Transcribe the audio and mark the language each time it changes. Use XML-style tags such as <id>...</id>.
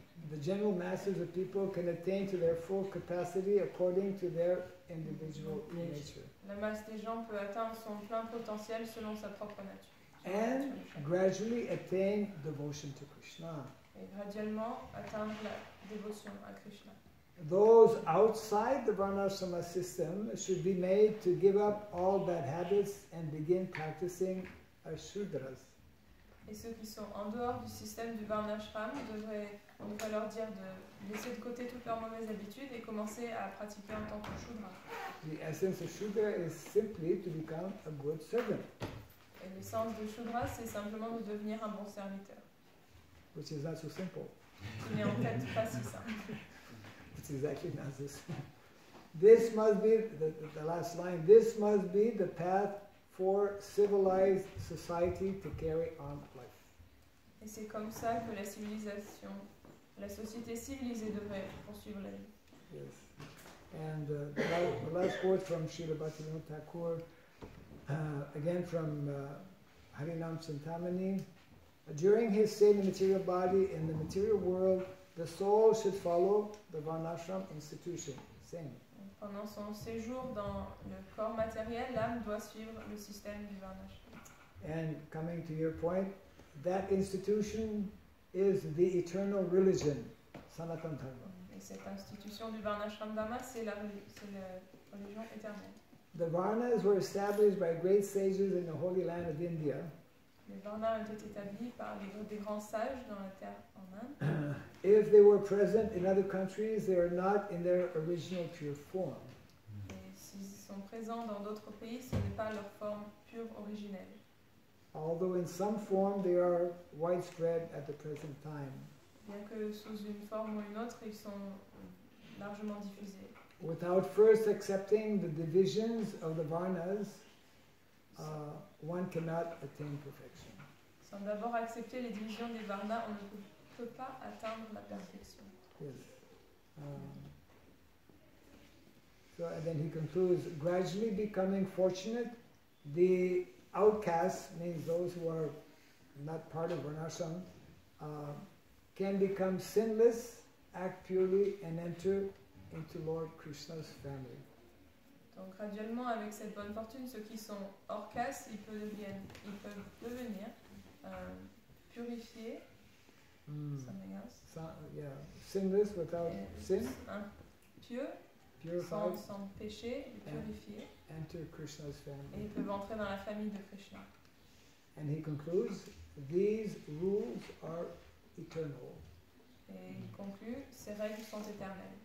<en>The general masses of people can attain to their full capacity according to their individual nature.</en> <fr>La masse des gens peut atteindre son plein potentiel selon sa propre nature.</fr> <en>And gradually attain devotion to Krishna.</en> <fr>Et graduellement atteindre la dévotion à Krishna.</fr> <en>Those outside the Varnashrama system should be made to give up all bad habits and begin practicing as Shudras.</en> <fr>Et ceux qui sont en dehors du système du Varnashram, on devrait leur dire de laisser de côté toutes leurs mauvaises habitudes et commencer à pratiquer en tant que Shudra.</fr> <en>The essence of Shudra is simply to become a good servant.</en> <fr>Et l'essence de Shudra, c'est simplement de devenir un bon serviteur.</fr> <en>Which is not so simple.</en> <fr>Qui n'est en fait pas si simple.</fr> <en>Which is actually not so simple. This must be, the last line, this must be the path for civilized society to carry on life.</en> <fr>Et c'est comme ça que la civilisation La société civilisée devrait poursuivre la vie.</fr> <en>Yes. And the last quote from Srila Bhaktivinoda Thakur, again from Harinam Chintamani. During his stay in the material body in the material world, the soul should follow the Varnashram institution. Same.</en> <fr>Pendant son séjour dans le corps matériel, l'âme doit suivre le système du Varnashram.</fr> <en>And coming to your point, that institution is the eternal religion, Sanatana Dharma.</en> <fr>Et cette institution du Varnashram Dharma, c'est la religion éternelle.</fr> <en>The Varnas were established by great sages in the holy land of India.</en> <fr>Les Varnas ont été établis par des grands sages dans la terre en Inde.</fr> <en>If they were present in other countries, they are not in their original pure form.</en> <fr>Et s'ils sont présents dans d'autres pays, ce n'est pas leur forme pure originelle.</fr> <en>Although in some form they are widespread at the present time.</en> <fr>Bien que sous une forme ou une autre, ils sont largement diffusés.</fr> <en>Without first accepting the divisions of the Varnas, one cannot attain perfection.</en> <fr>Sans d'abord accepter les divisions des Varnas, on ne peut pas atteindre la perfection.</fr> <en>Yes. And then he concludes, gradually becoming fortunate, the outcasts, means those who are not part of Varnashram, can become sinless, act purely, and enter into Lord Krishna's family.</en> <fr>Donc graduellement, avec cette bonne fortune, ceux qui sont hors caste, ils peuvent devenir purifiés.</fr> <en>Something else. Yeah, sinless without sin.</en> <fr>Pieux, sans péché, purifiés.</fr> <en>Enter Krishna's</en> <fr>Et</fr> <en>family.</en> <fr>ils peuvent entrer dans la famille de Krishna.</fr> <en>And he concludes, these rules are eternal.</en> <fr>Et il conclut, ces règles sont éternelles.</fr>